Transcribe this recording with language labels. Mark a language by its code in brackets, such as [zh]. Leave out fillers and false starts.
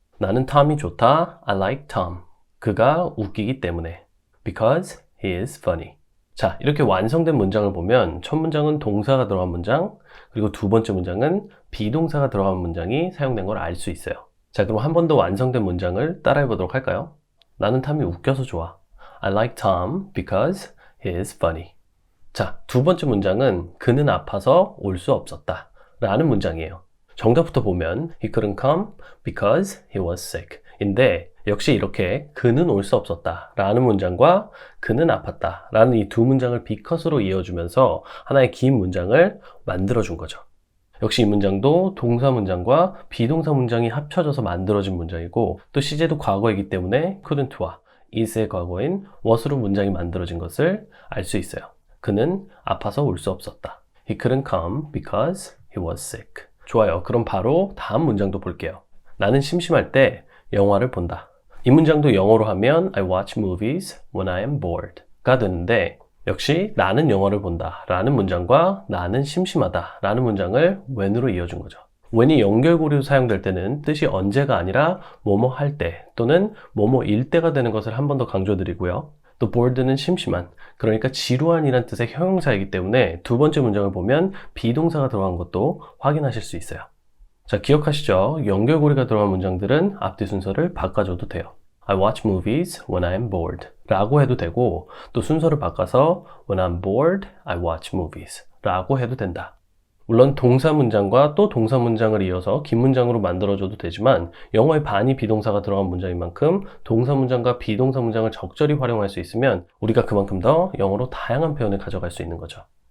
[ko] 나는 톰이 좋다. [en] I like Tom. [ko] 그가 웃기기 때문에. [en] Because he is funny. [ko] 자, 이렇게 완성된 문장을 보면 첫 문장은 동사가 들어간 문장, 그리고 두 번째 문장은 비동사가 들어간 문장이 사용된 걸 알 수 있어요. 자, 그럼 한 번 더 완성된 문장을 따라해 보도록 할까요? 나는 탐이 웃겨서 좋아. [en] I like Tom because he is funny. [ko] 자, 두 번째 문장은 그는 아파서 올 수 없었다 라는 문장이에요. 정답부터 보면 [en] He couldn't come because he was sick [ko] 인데 역시 이렇게 그는 올 수 없었다 라는 문장과 그는 아팠다 라는 이 두 문장을 because로 이어주면서 하나의 긴 문장을 만들어준 거죠. 역시 이 문장도 동사 문장과 비동사 문장이 합쳐져서 만들어진 문장이고 또 시제도 과거이기 때문에 couldn't와 is의 과거인 was로 문장이 만들어진 것을 알 수 있어요. 그는 아파서 올 수 없었다. [en] He couldn't come because he was sick. [ko] 좋아요. 그럼 바로 다음 문장도 볼게요. 나는 심심할 때 영화를 본다. 이 문장도 영어로 하면 [en] I watch movies when I am bored [ko] 가 되는데 역시 나는 영화를 본다 라는 문장과 나는 심심하다 라는 문장을 when으로 이어준 거죠. when이 연결고리로 사용될 때는 뜻이 언제가 아니라 뭐뭐 할 때 또는 뭐뭐일 때가 되는 것을 한 번 더 강조드리고요. 또 bored는 심심한, 그러니까 지루한이란 뜻의 형용사이기 때문에 두 번째 문장을 보면 비동사가 들어간 것도 확인하실 수 있어요. 자, 기억하시죠? 연결고리가 들어간 문장들은 앞뒤 순서를 바꿔줘도 돼요. [en] I watch movies when I'm bored [ko] 라고 해도 되고 또 순서를 바꿔서 [en] When I'm bored, I watch movies [ko] 라고 해도 된다. 물론 동사 문장과 또 동사 문장을 이어서 긴 문장으로 만들어줘도 되지만 영어의 반이 비동사가 들어간 문장인 만큼 동사 문장과 비동사 문장을 적절히 활용할 수 있으면 우리가 그만큼 더 영어로 다양한 표현을 가져갈 수 있는 거죠.